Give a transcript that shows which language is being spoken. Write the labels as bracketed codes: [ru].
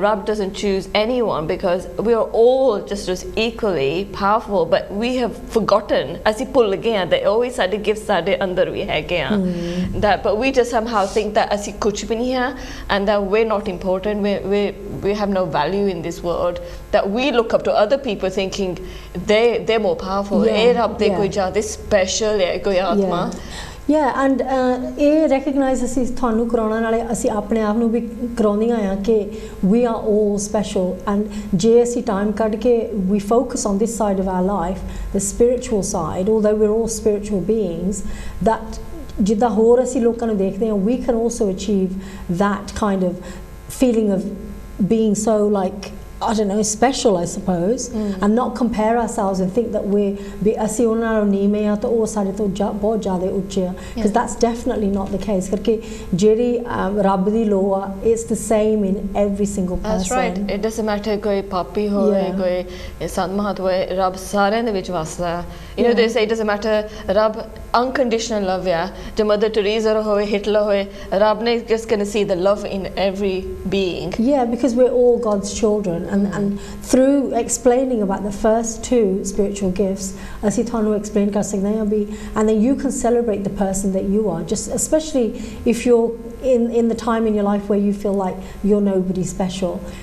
[en] Rab doesn't choose anyone because we are all just as equally powerful, but we have forgotten. [pa] ਅਸੀਂ ਭੁੱਲ ਗਏ ਹਾਂ [en] that always [pa] ਸਾਡੇ gifts ਸਾਡੇ ਅੰਦਰ ਵੀ ਹੈਗੇ ਆ. [en] That, but we just somehow think that [pa] ਅਸੀਂ ਕੁਝ ਵੀ ਨਹੀਂ ਹਾਂ [en] and that we're not important. We have no value in this world. That we look up to other people thinking they're more powerful. [pa] ਇਹ ਰੱਬ ਦੇ ਕੋਈ ਜ਼ਿਆਦਾ special ਹੈ ਕੋਈ ਆਤਮਾ. [en] Yeah, and [pa] ਇਹ recognize ਅਸੀਂ ਤੁਹਾਨੂੰ ਕਰਾਉਣ ਨਾਲੇ ਅਸੀਂ ਆਪਣੇ ਆਪ ਨੂੰ ਵੀ ਕਰਾਉਂਦੀਆਂ ਆ [en] ਕਿ we are all special, and [pa] ਜੇ ਅਸੀਂ time ਕੱਢ ਕੇ [en] we focus on this side of our life, the spiritual side, although we're all spiritual beings, that [pa] ਜਿੱਦਾਂ ਹੋਰ ਅਸੀਂ ਲੋਕਾਂ ਨੂੰ ਦੇਖਦੇ ਹਾਂ [en] we can also achieve that kind of feeling of being so like I don't know, special, I suppose, and not compare ourselves and think that [pa] ਅਸੀਂ ਉਹਨਾਂ ਨਾਲੋਂ ਨੀਵੇਂ ਆ ਤਾਂ ਉਹ ਸਾਡੇ ਤੋਂ ਬਹੁਤ ਜ਼ਿਆਦਾ ਉੱਚੇ ਆ, [en] because that's definitely not the case. [pa] ਕਰਕੇ ਜਿਹੜੀ ਰੱਬ ਦੀ law ਆ, [en] it's the same in every single person. That's right. It doesn't matter [pa] ਕੋਈ ਪਾਪੀ ਹੋਵੇ ਕੋਈ ਸੰਤ ਮਹਾਤ ਹੋਵੇ, ਰੱਬ ਸਾਰਿਆਂ ਦੇ ਵਿੱਚ ਵਸਦਾ. [en] You know, they say it doesn't matter, ਰੱਬ unconditional love ਆ. [pa] ਜੋ Mother Teresa ਹੋਵੇ, Hitler ਹੋਵੇ, ਰੱਬ ਨੇ [en] just going to see the love in every being. Yeah, because we're all God's children. And through explaining about the first 2 spiritual gifts, [pa] ਅਸੀਂ ਤੁਹਾਨੂੰ explain ਕਰ ਸਕਦੇ ਹਾਂ ਵੀ, [en] and then you can celebrate the person that you are, just especially if you're in the time in your life where you feel like you're nobody special.